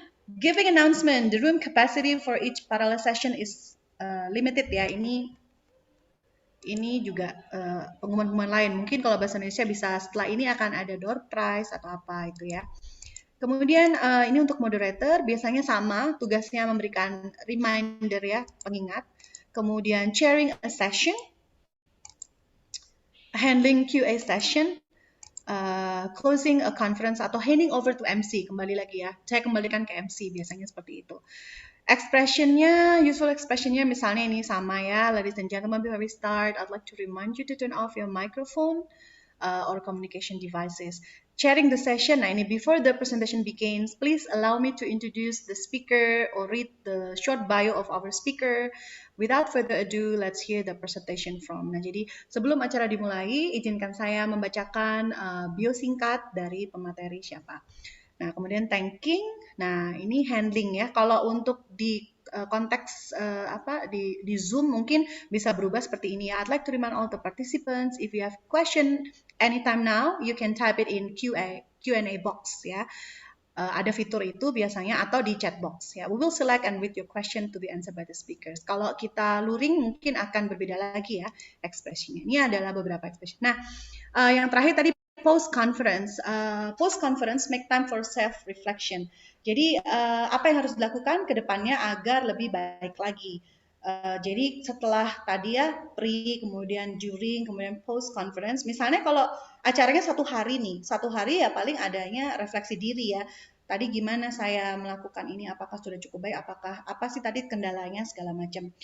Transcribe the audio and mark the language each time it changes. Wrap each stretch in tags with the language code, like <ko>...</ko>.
<en>Giving announcement, the room capacity for each parallel session is limited ya.</en> <id>Ini juga pengumuman-pengumuman lain. Mungkin kalau bahasa Indonesia bisa setelah ini akan ada door prize atau apa itu ya. Kemudian ini untuk moderator biasanya sama, tugasnya memberikan reminder ya, pengingat.</id> <en>Kemudian chairing a session, handling QA session, closing a conference atau handing over to MC,</en> <id>kembali lagi ya. Saya kembalikan ke MC biasanya seperti itu. Expressionnya, usual expressionnya misalnya ini sama ya.</id> <en>Ladies and gentlemen, before we start, I'd like to remind you to turn off your microphone or communication devices. Sharing the session, nah ini before the presentation begins, please allow me to introduce the speaker or read the short bio of our speaker. Without further ado, let's hear the presentation from.</en> <id>Nah, jadi sebelum acara dimulai, izinkan saya membacakan bio singkat dari pemateri siapa. Nah, kemudian thanking. Nah, ini handling ya. Kalau untuk di konteks di Zoom mungkin bisa berubah seperti ini ya.</id> <en>I'd like to remind all the participants if you have question anytime now, you can type it in Q&A box ya.</en> <id>Ada fitur itu biasanya atau di chat box ya.</id> <en>We will select and read your question to be answered by the speakers.</en> <id>Kalau kita luring mungkin akan berbeda lagi ya ekspresinya. Ini adalah beberapa ekspresi. Nah, yang terakhir tadi post conference.</id> <en>Post conference make time for self reflection.</en> <id>Jadi apa yang harus dilakukan ke depannya agar lebih baik lagi. Jadi setelah tadi ya pre, kemudian during, kemudian post conference. Misalnya kalau acaranya satu hari nih, satu hari ya paling adanya refleksi diri ya. Tadi gimana saya melakukan ini, apakah sudah cukup baik, apakah apa sih tadi kendalanya segala macam.</id>